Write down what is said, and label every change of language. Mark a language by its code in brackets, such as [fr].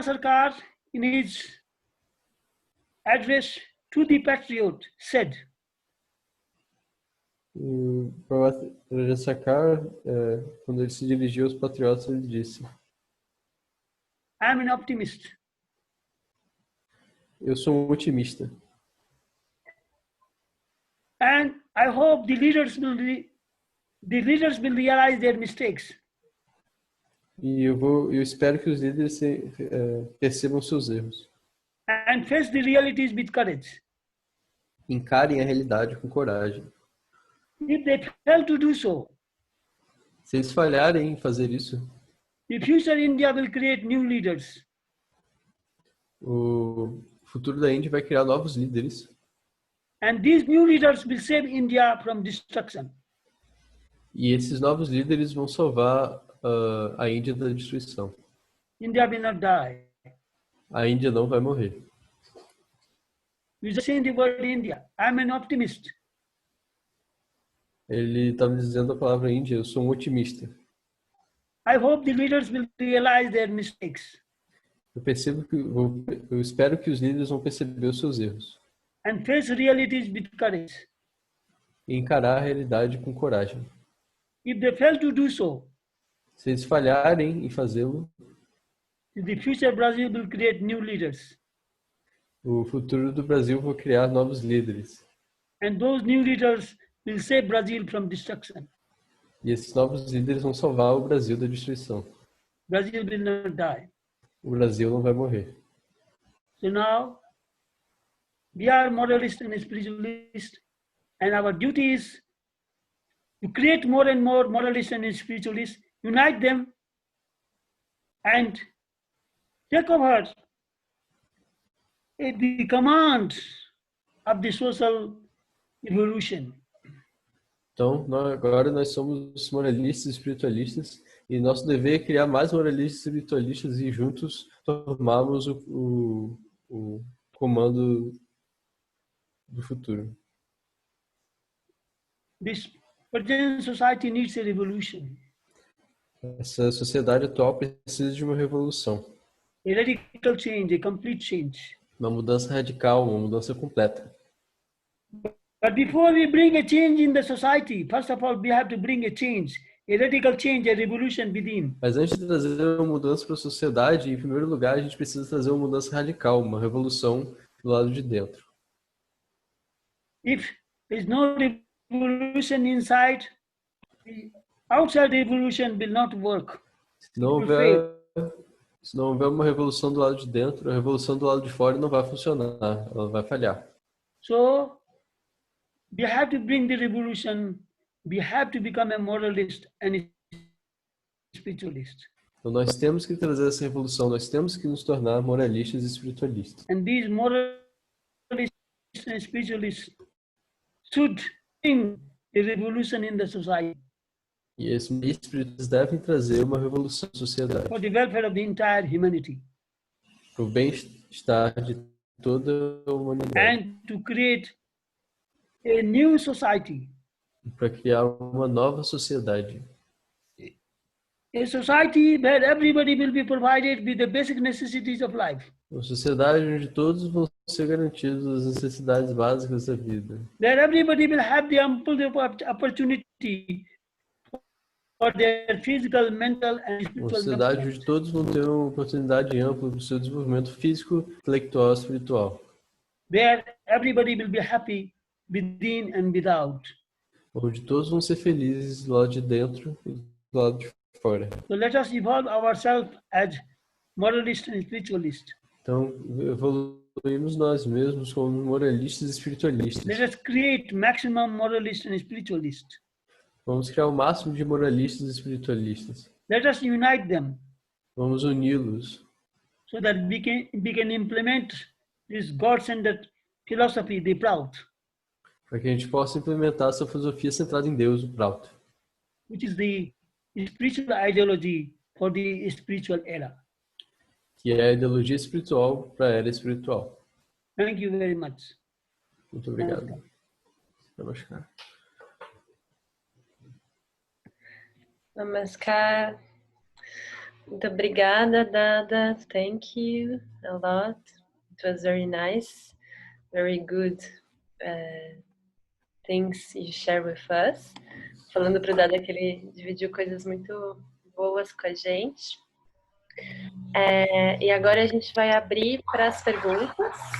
[en] Sarkar, in his address to the patriot, said, [pt] O Prabhupada Sarkar, quando ele se dirigiu aos patriotas, ele disse: [en] I'm an optimist. [pt] Eu sou um otimista. [en] And I hope the leaders will realize their mistakes. [pt] E eu espero que os líderes percebam seus erros. [en] And face the realities with courage. [pt] Encarem a realidade com coragem. [en] If they fail to do so, [pt] Se eles falharem em fazer isso, [en] the future India will create new leaders. [pt] o futuro da Índia vai criar novos líderes. [en] And these new leaders will save India from destruction. [pt] E esses novos líderes vão salvar a Índia da destruição. [en] India will not die. [pt] A Índia não vai morrer. [en] You just saying the word India. I'm an optimist. [pt] Ele está me dizendo a palavra Índia, eu sou um otimista. [en] I hope the leaders will realize their mistakes [pt] Eu espero que os líderes vão perceber os seus erros [en] and face realities with courage. [pt] e encarar a realidade com coragem. [en] If they fail to do so, [pt] Se eles falharem em fazê-lo, [en] the future Brazil will create new leaders. [pt] o futuro do Brasil vai criar novos líderes. [en] And those new leaders will save Brazil from destruction. [pt] E esses novos líderes vão salvar o Brasil da destruição. [en] Brazil will not die. [pt] O Brasil não vai morrer. [en] So now, we are moralists and spiritualists, and our duty is to create more and more moralists and spiritualists, unite them, and take over the command of the social evolution. [pt] Então, agora nós somos moralistas e espiritualistas, e nosso dever é criar mais moralistas e espiritualistas e juntos tomarmos o comando do futuro. [en] This present society needs a revolution, [pt] Essa sociedade atual precisa de uma revolução, [en] a radical change, a complete change. [pt] uma mudança radical, uma mudança completa. [en] But before we bring a change in the society, first of all, we have to bring a change, a radical change, a revolution within. [pt] Mas antes de trazer uma mudança para a sociedade, em primeiro lugar, a gente precisa trazer uma mudança radical, uma revolução do lado de dentro. [en] If there is no revolution inside, the outside revolution will not work. [pt] Se não houver uma revolução do lado de dentro, a revolução do lado de fora não vai funcionar, ela vai falhar. [en] So, we have to bring the revolution, we have to become a moralist and a spiritualist. [pt] Então nós temos que trazer essa revolução, nós temos que nos tornar moralistas e espiritualistas. [en] And these moralists and spiritualists should bring a revolution in the society [pt] E esses espíritos devem trazer uma revolução na sociedade, [en] for the welfare of the entire humanity [pt] para o bem-estar de toda a humanidade, [en] and to create a new society, [pt] para criar uma nova sociedade. [en] a society where everybody will be provided with the basic necessities of life, [pt] Uma sociedade onde todos vão ser garantidos as necessidades básicas da vida. [en] where everybody will have the ample opportunity for their physical, mental and [pt] Uma [en] spiritual [pt] sociedade [en] development. [pt] onde todos vão ter uma oportunidade ampla para o seu desenvolvimento físico, intelectual e espiritual. [en] Where everybody will be happy within and without. [pt] Onde todos vão ser felizes do lado de dentro e do lado de fora. [en] So let us evolve ourselves as moralists and spiritualists. [pt] Então, evoluímos nós mesmos como moralistas e espiritualistas. [en] Let us create maximum moralists and spiritualists. [pt] Vamos criar o máximo de moralistas e espiritualistas. [en] Let us unite them [pt] Vamos uni-los [en] so that we can implement this God-centered philosophy, the Prout, [pt] para que a gente possa implementar essa filosofia centrada em Deus, o Prout, [en] which is the spiritual ideology for the spiritual era. [pt] que é a ideologia espiritual para a era espiritual. [en] Thank you very much. [pt] Muito obrigado. Namaskar. Namaskar. Muito obrigada, Dada. [en] Thank you a lot. It was very nice. Very good things you share with us. [pt] Falando para o Dada que ele dividiu coisas muito boas com a gente. E agora a gente vai abrir para as perguntas.